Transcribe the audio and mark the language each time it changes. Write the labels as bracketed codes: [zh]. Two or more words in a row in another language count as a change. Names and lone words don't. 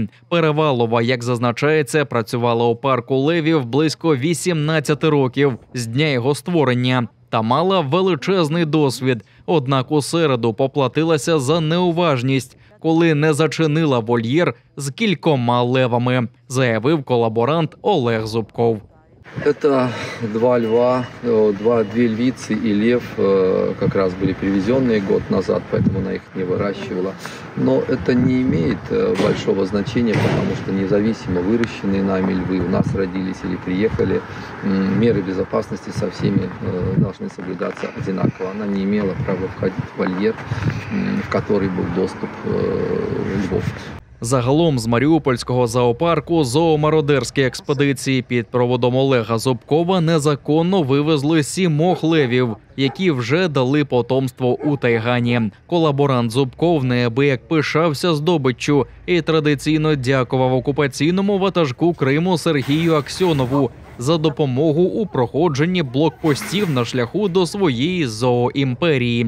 [uk] Перевалова, як зазначається, працювала у парку левів близько 18 років з дня його створення. та мала величезний досвід. Однак у середу поплатилася за неуважність, коли не зачинила вольєр з кількома левами, заявив колаборант Олег Зубков. [ru] Это два льва, две львицы и лев как раз были привезенные год назад, поэтому она их не выращивала. Но это не имеет большого значения, потому что независимо выращенные нами львы у нас родились или приехали, меры безопасности со всеми должны соблюдаться одинаково. Она не имела права входить в вольер, в который был доступ львов. [uk] Загалом з Маріупольського зоопарку зоомародерські експедиції під проводом Олега Зубкова незаконно вивезли 7 левів, які вже дали потомство у Тайгані. Колаборант Зубков неабияк пишався здобиччю і традиційно дякував окупаційному ватажку Криму Сергію Аксьонову за допомогу у проходженні блокпостів на шляху до своєї зооімперії.